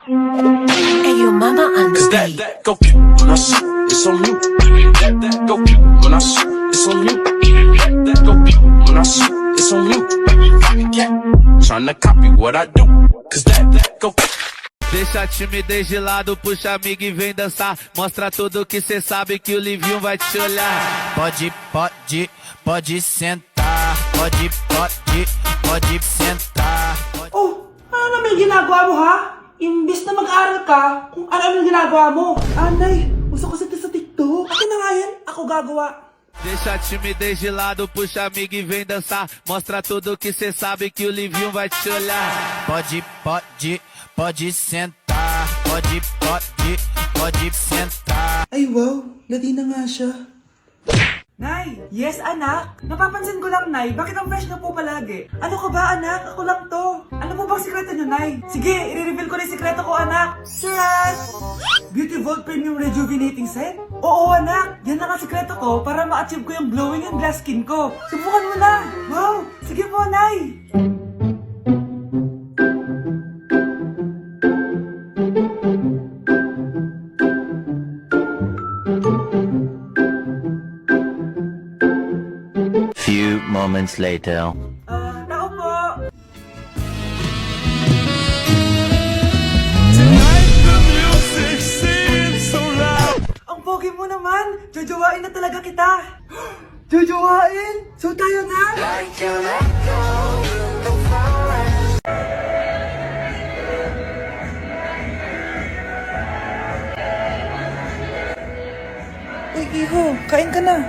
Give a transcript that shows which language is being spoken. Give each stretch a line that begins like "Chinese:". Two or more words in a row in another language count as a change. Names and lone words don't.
English: Hey, your mama on the Cause stage. that go when I shoot, it's on you. That go when I shoot, it's on you. That go when I shoot, it's on you. Copycat, tryna copy what I do. Cause that go.
Portuguese: Deixa a timidez de lado, puxa amigo e vem dançar. Mostra tudo que cê sabe que o Livinho vai te olhar. Pode sentar. Pode sentar.
Filipino: Oh, ano naman ginagawa mo ha? Imbis na mag-aral ka, kung ano ginagawa mo. Anay, gusto ko sa TikTok. Akin na nga yan, ako gagawa.
Portuguese: Deixa a timidez de lado, puxa amigo e vem dançar. Mostra tudo que cê sabe que o Livinho vai te olhar. Pode sentar. Pode sentar.
Filipino: Ay wow, lati na nga siya. Nay! Yes, anak! Napapansin ko lang, Nay, bakit ang fresh na po palagi? Ano ka ba, anak? Ako lang to. Ano po bang sikreto niyo, Nay? Sige, i-reveal ko na yung sikreto ko, anak. Surprise! Beauty Vault Premium Rejuvenating Set? Oo, anak! Yan na nga sikreto ko para ma-achieve ko yung
English: glowing and glass skin
Filipino: ko. Subukan mo na! Wow! Sige po, Nay!
English: Few moments later.
Filipino: Tao po! Ang pogi mo naman! Jojowain na talaga kita! Jojowain? So tayo na? Uy, Iho, kain ka na.